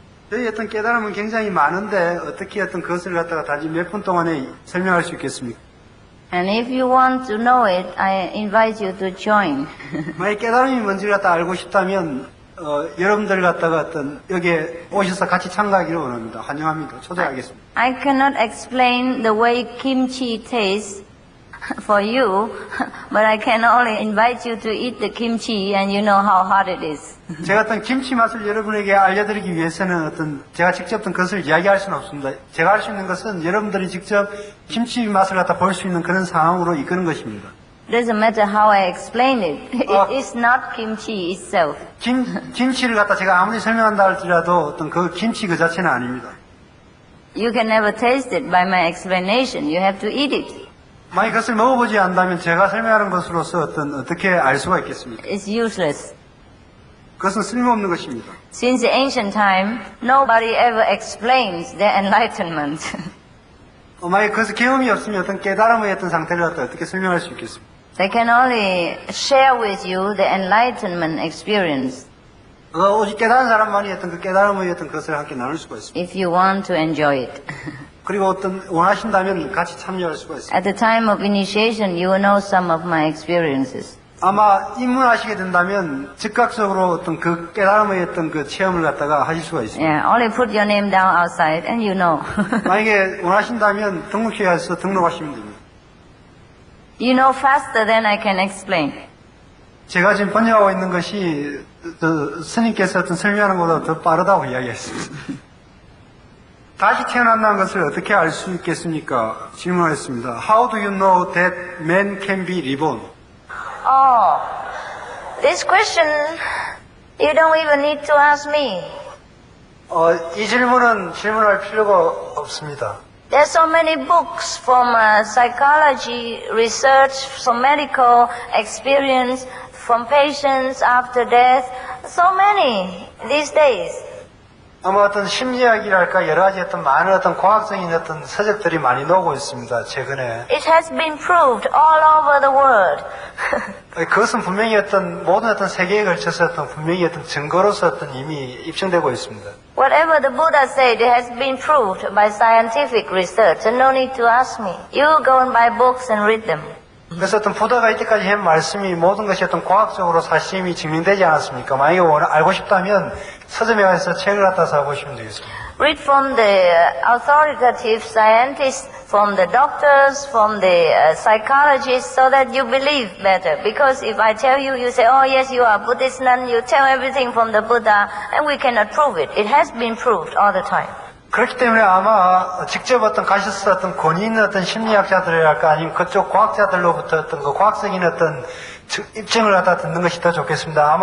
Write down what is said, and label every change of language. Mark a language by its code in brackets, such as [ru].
[ko] 저희 어떤 깨달음은 굉장히 많은데 어떻게 어떤 것을 갖다가 단지 몇 분 동안에 설명할 수 있겠습니까? [en] And if you want to know it, I invite you to join. [ko] 만약 깨달음이 뭔지를 갖다 알고 싶다면 여러분들 갖다가 어떤 여기에 오셔서 같이 참가하기를 원합니다. 환영합니다. 초대하겠습니다. [en] I cannot explain the way kimchi tastes for you, but I can only invite you to eat the kimchi and you know how hot it is. [ko] 제가 어떤 김치 맛을 여러분에게 알려드리기 위해서는 어떤 제가 직접 어떤 것을 이야기할 수는 없습니다. 제가 할 수 있는 것은 여러분들이 직접 김치 맛을 갖다 볼 수 있는 그런 상황으로 이끄는 것입니다. [en] Doesn't matter how I explain it. It is not kimchi itself. [ko] 김치를 갖다 제가 아무리 설명한다 할지라도 어떤 그 김치 그 자체는 아닙니다. [en] You can never taste it by my explanation. You have to eat it. [ko] 만약 그것을 먹어보지 않는다면 제가 설명하는 것으로서 어떻게 알 수가 있겠습니까? [en] It's useless. [ko] 그것은 쓸모없는 것입니다. [en] Since the ancient time, nobody ever explains their enlightenment. [ko] 만약 그것을 경험이 없으면 어떤 깨달음의 어떤 상태를 갖다 어떻게 설명할 수 있겠습니까? [en] They can only share with you the enlightenment experience [ko] 오직 깨달은 사람만이 어떤 그 깨달음의 어떤 것을 함께 나눌 수가 있습니다. [en] if you want to enjoy it. [ko] 그리고 어떤 원하신다면 같이 참여할 수가 있습니다. [en] At the time of initiation, you will know some of my experiences. [ko] 아마 입문하시게 된다면 즉각적으로 어떤 그 깨달음의 어떤 그 체험을 갖다가 하실 수가 있습니다. [en] Yeah, only put your name down outside and you know. [ko] 만약에 원하신다면 등록회에서 등록하시면 됩니다. [en] You know faster than I can explain. [ko] 제가 지금 번역하고 있는 것이 스님께서 어떤 설명하는 것보다 더 빠르다고 이야기했습니다. 다시 태어난다는 것을 어떻게 알 수 있겠습니까? 질문하였습니다. [en] How do you know that man can be reborn? Oh, this question you don't even need to ask me. [ko] 이 질문은 질문할 필요가 없습니다. [en] There's so many books from psychology, research, from medical experience, from patients after death. So many these days. [ko] 아마 어떤 심리학이랄까 여러 가지 어떤 많은 어떤 과학적인 어떤 서적들이 많이 나오고 있습니다. 최근에. [en] It has been proved all over the world. [ko] 그것은 분명히 어떤 모든 어떤 세계에 걸쳐서 어떤 분명히 어떤 증거로서 어떤 이미 입증되고 있습니다. [en] Whatever the Buddha said, it has been proved by scientific research, and no need to ask me. You go and buy books and read them. [ko] 그래서 어떤 부다가 이때까지 한 말씀이 모든 것이 어떤 과학적으로 사실이 증명되지 않았습니까? 만약에 알고 싶다면 서점에 가서 책을 갖다 사보시면 되겠습니다. [en] Read from the authoritative scientists, from the doctors, from the psychologists, so that you believe better. Because if I tell you, you say, oh yes, you are Buddhist nun, you tell everything from the Buddha, and we cannot prove it. It has been proved all the time. [ko] 그렇기 때문에 아마 직접 어떤 가셔서 어떤 권위 있는 어떤 심리학자들이랄까 아니면 그쪽 과학자들로부터 어떤 그 과학적인 어떤 입증을 갖다 듣는 것이 더 좋겠습니다.